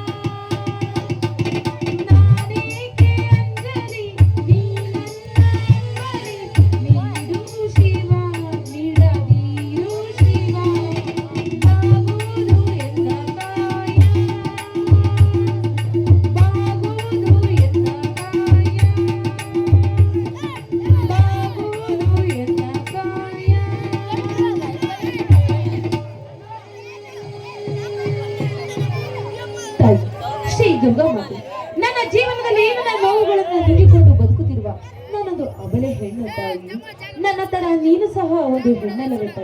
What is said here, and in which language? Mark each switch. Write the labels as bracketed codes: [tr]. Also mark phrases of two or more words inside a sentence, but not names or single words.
[kn] ನಾನೇಕೆ ಅಂಜಲಿ ನೀ ನನ್ನ ಅಂಬಲಿ ನೀಡು ಶಿವ ನೀಡದಿರು ಶಿವ ಬಾಗುವುದು ಎನ್ನ ಕಾಯ ಬಾಗುವುದು ಎನ್ನ ಕಾಯ ಬಾಗುವುದು ಎನ್ನ ಕಾಯ. ತಾಯಿ ಶ್ರೀ ದುರ್ಗಾಮಾತೆ ನನ್ನ ಜೀವನದಲ್ಲಿ ನನ್ನ ನೋವುಗಳನ್ನು ನುಂಗಿಕೊಂಡು ಬದುಕುತ್ತಿರುವ ನಾನೊಂದು ಅಬಲೆ ಹೆಣ್ಣು ತಾಯಿ. ನನ್ನ ತರ ನೀನು ಸಹ ಒಂದು ಹೆಣ್ಣಲ್ಲವೇ ತಾಯಿ?